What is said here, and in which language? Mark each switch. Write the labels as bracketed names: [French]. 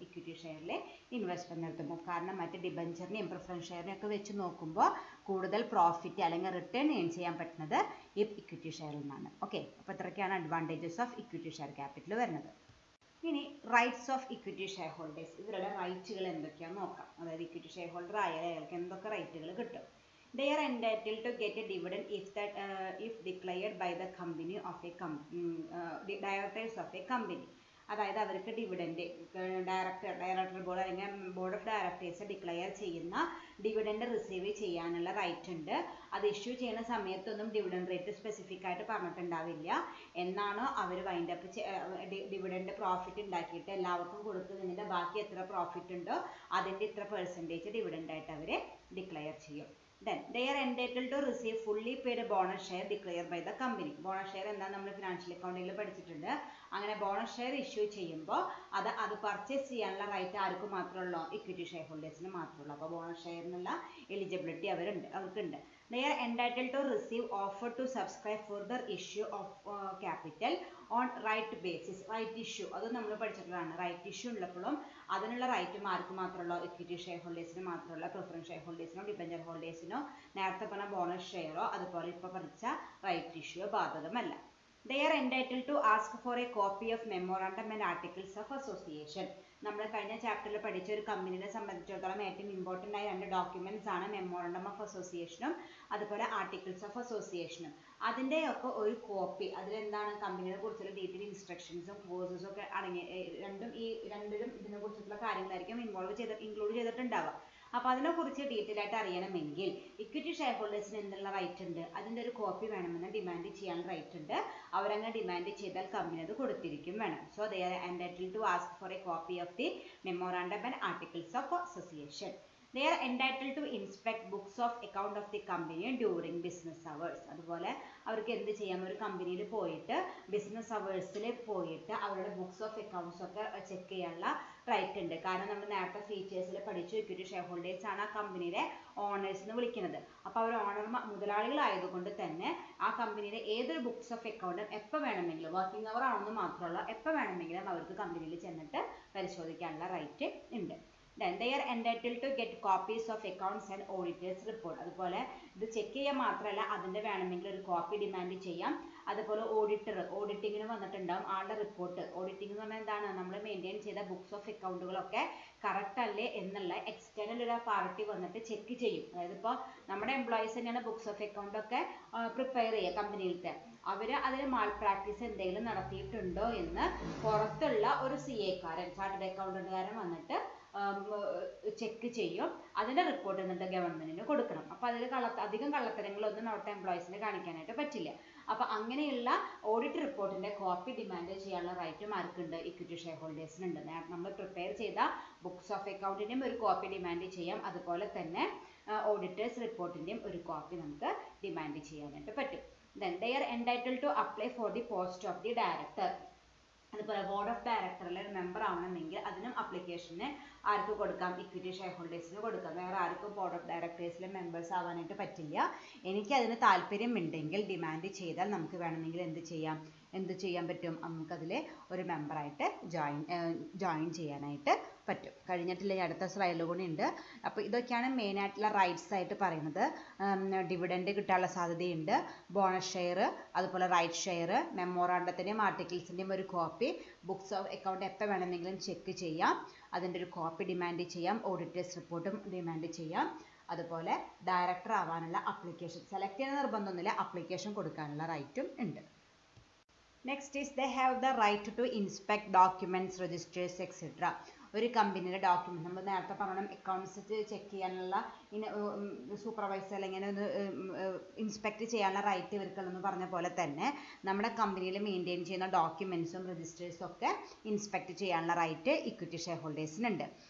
[Malayalam] Equity ഷെയറിൽ investment നടത്തും. കാരണം മറ്റ് ഡിബഞ്ചറിനെയും പ്രിഫറൻസ് ഷെയറിനെയും ഒക്കെ വെച്ച് നോക്കുമ്പോൾ കൂടുതൽ പ്രോഫിറ്റ് അല്ലെങ്കിൽ റിട്ടേൺ ഏൺ ചെയ്യാൻ പറ്റുന്നത് ഈ ഇക്വിറ്റി ഷെയറിൽ നിന്നാണ്. ഓക്കെ, അപ്പോൾ ഇത്രയൊക്കെയാണ് advantages of equity share capital വരുന്നത്. ഇനി rights of equity share holders, ഇവരുടെ റൈറ്റുകൾ എന്തൊക്കെയാണെന്ന് നോക്കാം. അതായത് ഇക്വിറ്റി ഷെയർ ഹോൾഡർ ആയാൽ അയാൾക്ക് എന്തൊക്കെ റൈറ്റുകൾ കിട്ടും? [English] They are entitled to get a dividend if declared by the company of a directors of a company. [Malayalam] അതായത് അവർക്ക് ഡിവിഡൻഡ് ഡയറക്ടർ ബോർഡ് അല്ലെങ്കിൽ ബോർഡ് ഓഫ് ഡയറക്ടേഴ്സ് ഡിക്ലെയർ ചെയ്യുന്ന ഡിവിഡൻഡ് റിസീവ് ചെയ്യാനുള്ള റൈറ്റ് ഉണ്ട്. അത് ഇഷ്യൂ ചെയ്യുന്ന സമയത്തൊന്നും ഡിവിഡൻഡ് റേറ്റ് സ്പെസിഫിക് ആയിട്ട് പറഞ്ഞിട്ടുണ്ടാവില്ല. എന്നാണോ അവർ വൈൻഡ് അപ്പ് ഡിവിഡൻഡ് പ്രോഫിറ്റ് ഉണ്ടാക്കിയിട്ട് എല്ലാവർക്കും കൊടുക്കുന്നതിൻ്റെ ബാക്കി എത്ര പ്രോഫിറ്റ് ഉണ്ടോ അതിൻ്റെ ഇത്ര പെർസെൻറ്റേജ് ഡിവിഡൻഡ് ആയിട്ട് അവർ ഡിക്ലെയർ ചെയ്യും. [English] Then they are entitled to receive fully paid bonus share declared by the company. [Malayalam] Bonus share എന്താ നമ്മൾ ഫിനാൻഷ്യൽ അക്കൗണ്ടിൽ പഠിച്ചിട്ടുണ്ട്. അങ്ങനെ ബോണസ് ഷെയർ ഇഷ്യൂ ചെയ്യുമ്പോൾ അത് പർച്ചേസ് ചെയ്യാനുള്ള റൈറ്റ് ആർക്ക് മാത്രമേ ഉള്ളൂ? ഇക്വിറ്റി ഷെയർ ഹോൾഡേഴ്സിന് മാത്രമേ ഉള്ളൂ. അപ്പോൾ ബോണസ് ഷെയറിനുള്ള എലിജിബിലിറ്റി അവർക്കുണ്ട്. [English] They are entitled to receive offer to subscribe further issue of capital on right basis. [Malayalam] Right issue അത് നമ്മൾ പഠിച്ചിട്ടുള്ളതാണ്. റൈറ്റ് ഇഷ്യൂ ഉള്ളപ്പോഴും അതിനുള്ള റൈറ്റ് ആർക്ക് മാത്രമല്ലോ? ഇക്വിറ്റി ഷെയർ ഹോൾഡേഴ്സിന് മാത്രമല്ല, പ്രിഫറൻസ് ഷെയർ ഹോൾഡേഴ്സിനോ ഡിബഞ്ചർ ഹോൾഡേഴ്സിനോ നേരത്തെ പറഞ്ഞ ബോണസ് ഷെയറോ അതുപോലെ ഇപ്പോൾ പഠിച്ച റൈറ്റ് ഇഷ്യൂ ബാധകമല്ല. [English] They are entitled to ask for a copy of memorandum and articles of association. [Malayalam] നമ്മൾ കഴിഞ്ഞ ചാപ്റ്ററിൽ പഠിച്ച ഒരു കമ്പനിയെ സംബന്ധിച്ചിടത്തോളം ഏറ്റവും ഇമ്പോർട്ടൻ്റ് ആയ രണ്ട് ഡോക്യുമെന്റ്സ് ആണ് മെമ്മോറണ്ടം ഓഫ് അസോസിയേഷനും അതുപോലെ ആർട്ടിക്കിൾസ് ഓഫ് അസോസിയേഷനും. അതിൻ്റെയൊക്കെ ഒരു കോപ്പി, അതിലെന്താണ് കമ്പനിയെ കുറിച്ചുള്ള ഡീറ്റെയിൽ ഇൻസ്ട്രക്ഷൻസും ക്ലോസസും ഒക്കെ അടങ്ങി രണ്ടിലും ഇതിനെ കുറിച്ചിട്ടുള്ള കാര്യങ്ങളായിരിക്കും ഇൻക്ലൂഡ് ചെയ്തിട്ടുണ്ടാവുക. അപ്പോൾ അതിനെക്കുറിച്ച് ഡീറ്റെയിൽ ആയിട്ട് അറിയണമെങ്കിൽ ഇക്വിറ്റി ഷെയർ ഹോൾഡേഴ്സിന് എന്നുള്ള റൈറ്റ് ഉണ്ട്? അതിൻ്റെ ഒരു കോപ്പി വേണമെന്ന് ഡിമാൻഡ് ചെയ്യാൻ റൈറ്റ് ഉണ്ട്. അവരങ്ങനെ ഡിമാൻഡ് ചെയ്താൽ കമ്പനി അത് കൊടുത്തിരിക്കും വേണം. [English] So they are entitled to ask for a copy of the memorandum and articles of association. They are entitled to inspect books of account of the company during business hours. [Malayalam] അതുപോലെ അവർക്ക് എന്ത് ചെയ്യാം? ഒരു കമ്പനിയിൽ പോയിട്ട് business അവേഴ്സിൽ പോയിട്ട് അവരുടെ books of accounts ഒക്കെ ചെക്ക് ചെയ്യാനുള്ള റൈറ്റ് ഉണ്ട്. കാരണം നമ്മൾ നേരത്തെ ഫീച്ചേഴ്സിൽ പഠിച്ചു ഇക്വിറ്റി ഷെയർ ഹോൾഡേഴ്സ് ആണ് ആ കമ്പനിയുടെ ഓണേഴ്സ് എന്ന് വിളിക്കുന്നത്. അപ്പോൾ അവർ മുതലാളികളായതുകൊണ്ട് തന്നെ ആ കമ്പനിയുടെ ഏതൊരു ബുക്സ് ഓഫ് അക്കൗണ്ടും എപ്പോൾ വേണമെങ്കിലും, വർക്കിംഗ് അവർ ആണെന്ന് മാത്രമല്ല, എപ്പോൾ വേണമെങ്കിലും അവർക്ക് കമ്പനിയിൽ ചെന്നിട്ട് പരിശോധിക്കാനുള്ള റൈറ്റ് ഉണ്ട്. [English] Then they are entitled to get copies of accounts and auditors report. [Malayalam] അതുപോലെ ഇത് ചെക്ക് ചെയ്യാൻ മാത്രമല്ല അതിൻ്റെ വേണമെങ്കിൽ ഒരു കോപ്പി ഡിമാൻഡ് ചെയ്യാം. അതുപോലെ ഓഡിറ്റിങ്ങിന് വന്നിട്ടുണ്ടാകും ആളുടെ റിപ്പോർട്ട്. ഓഡിറ്റിംഗ് എന്ന് പറഞ്ഞാൽ എന്താണ്? നമ്മൾ മെയിൻറ്റെയിൻ ചെയ്ത ബുക്സ് ഓഫ് അക്കൗണ്ടുകളൊക്കെ കറക്റ്റ് അല്ലേ എന്നുള്ള എക്സ്റ്റേണൽ ഒരു പാർട്ടി വന്നിട്ട് ചെക്ക് ചെയ്യും. അതായത് ഇപ്പോൾ നമ്മുടെ എംപ്ലോയീസ് തന്നെയാണ് ബുക്സ് ഓഫ് അക്കൗണ്ട് ഒക്കെ പ്രിപ്പയർ ചെയ്യുക കമ്പനിയിലത്തെ. അവർ അതിൽ മാൾ പ്രാക്ടീസ് എന്തെങ്കിലും നടത്തിയിട്ടുണ്ടോ എന്ന് പുറത്തുള്ള ഒരു CA-കാരൻ, ചാർട്ടേഡ് അക്കൗണ്ടന്റുകാരൻ വന്നിട്ട് ചെക്ക് ചെയ്യും. അതിൻ്റെ റിപ്പോർട്ട് എന്നിട്ട് ഗവൺമെന്റിന് കൊടുക്കണം. അപ്പോൾ അതിൽ അധികം കള്ളത്തരങ്ങളൊന്നും അവിടുത്തെ എംപ്ലോയീസിന് കാണിക്കാനായിട്ട് പറ്റില്ല. അപ്പോൾ അങ്ങനെയുള്ള ഓഡിറ്റ് റിപ്പോർട്ടിന്റെ കോപ്പി ഡിമാൻഡ് ചെയ്യാനുള്ള റൈറ്റും ആർക്കുണ്ട്? Equity share ഹോൾഡേഴ്സിനുണ്ട്. നമ്മൾ പ്രിപ്പയർ ചെയ്ത ബുക്സ് ഓഫ് അക്കൗണ്ടിൻ്റെയും ഒരു കോപ്പി ഡിമാൻഡ് ചെയ്യാം. അതുപോലെ തന്നെ ഓഡിറ്റേഴ്സ് റിപ്പോർട്ടിൻ്റെയും ഒരു കോപ്പി നമുക്ക് ഡിമാൻഡ് ചെയ്യാനായിട്ട് പറ്റും. [English] Then they are entitled to apply for the post of the director. [Malayalam] അതുപോലെ ബോർഡ് ഓഫ് ഡയറക്ടറിലെ മെമ്പർ ആവണമെങ്കിൽ അതിനും അപ്ലിക്കേഷന് ആർക്ക് കൊടുക്കാം? ഇക്വിറ്റി ഷെയർ ഹോൾഡേഴ്സിന് കൊടുക്കാം. വേറെ ആർക്കും ബോർഡ് ഓഫ് ഡയറക്ടേഴ്സിലെ മെമ്പേഴ്സ് ആവാനായിട്ട് പറ്റില്ല. എനിക്ക് അതിന് താല്പര്യമുണ്ടെങ്കിൽ ഡിമാൻഡ് ചെയ്താൽ നമുക്ക് വേണമെങ്കിൽ എന്ത് ചെയ്യാം? എന്ത് ചെയ്യാൻ പറ്റും, നമുക്കതിൽ ഒരു മെമ്പറായിട്ട് ജോയിൻ ചെയ്യാനായിട്ട് പറ്റും. കഴിഞ്ഞിട്ടില്ല, അടുത്ത സ്ലൈഡിൽ കൂടി ഉണ്ട്. അപ്പോൾ ഇതൊക്കെയാണ് മെയിനായിട്ടുള്ള റൈറ്റ്സ് ആയിട്ട് പറയുന്നത്. ഡിവിഡൻഡ് കിട്ടാനുള്ള സാധ്യതയുണ്ട്, ബോണസ് ഷെയർ, അതുപോലെ റൈറ്റ് ഷെയർ, മെമ്മോറാണ്ടത്തിൻ്റെയും ആർട്ടിക്കിൾസിൻ്റെയും ഒരു കോപ്പി, ബുക്സ് ഓഫ് അക്കൗണ്ട് എപ്പോൾ വേണമെങ്കിലും ചെക്ക് ചെയ്യാം, അതിൻ്റെ ഒരു കോപ്പി ഡിമാൻഡ് ചെയ്യാം, ഓഡിറ്റേഴ്സ് റിപ്പോർട്ടും ഡിമാൻഡ് ചെയ്യാം. അതുപോലെ ഡയറക്ടർ ആവാനുള്ള അപ്ലിക്കേഷൻ സെലക്ട് ചെയ്യുന്ന നിർബന്ധമൊന്നുമില്ല, അപ്ലിക്കേഷൻ കൊടുക്കാനുള്ള റൈറ്റും ഉണ്ട്. [English] Next is they have the right to inspect documents, registers, etc. [Malayalam] ഒരു കമ്പനിയുടെ ഡോക്യുമെന്റ് നമ്മൾ നേരത്തെ പറഞ്ഞ അക്കൗണ്ട്സ് ചെക്ക് ചെയ്യാനുള്ള സൂപ്പർവൈസർ അല്ലെങ്കിൽ ഒന്ന് ഇൻസ്പെക്ട് ചെയ്യാനുള്ള റൈറ്റ് ഇവർക്കുള്ളതെന്ന് പറഞ്ഞ പോലെ തന്നെ നമ്മുടെ കമ്പനിയിൽ മെയിൻറ്റെയിൻ ചെയ്യുന്ന ഡോക്യുമെന്റ്സും രജിസ്റ്റേഴ്സും ഒക്കെ ഇൻസ്പെക്ട് ചെയ്യാനുള്ള റൈറ്റ് ഇക്വിറ്റി ഷെയർ ഹോൾഡേഴ്സിനുണ്ട്.